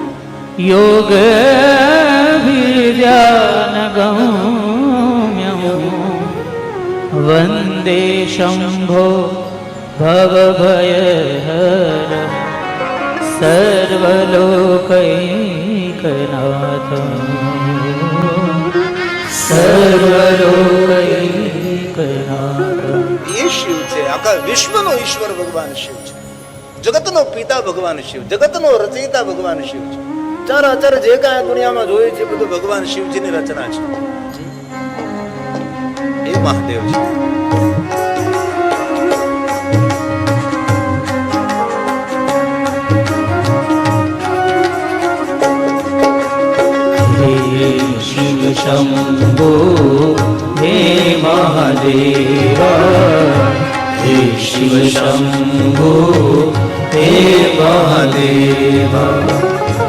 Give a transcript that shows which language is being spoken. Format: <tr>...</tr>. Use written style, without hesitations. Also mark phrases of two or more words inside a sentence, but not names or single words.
<sa>योगविद्यानगम्यं वन्दे शम्भो भवभयहरं सर्वलोकैकनाथम्</sa> <gu>ये शिव છે. આખા વિશ્વનો ઈશ્વર ભગવાન શિવ છે. જગતનો પિતા ભગવાન શિવ, જગતનો રચયિતા ભગવાન શિવ છે. ચરાચર જે કાંઈ દુનિયામાં જોઈએ છે બધું ભગવાન શિવજીની રચના છે. એ મહાદેવ છે.</gu> <sa>शिव शंभो हे महादेवा, हे शिव शंभो हे महादेवा.</sa>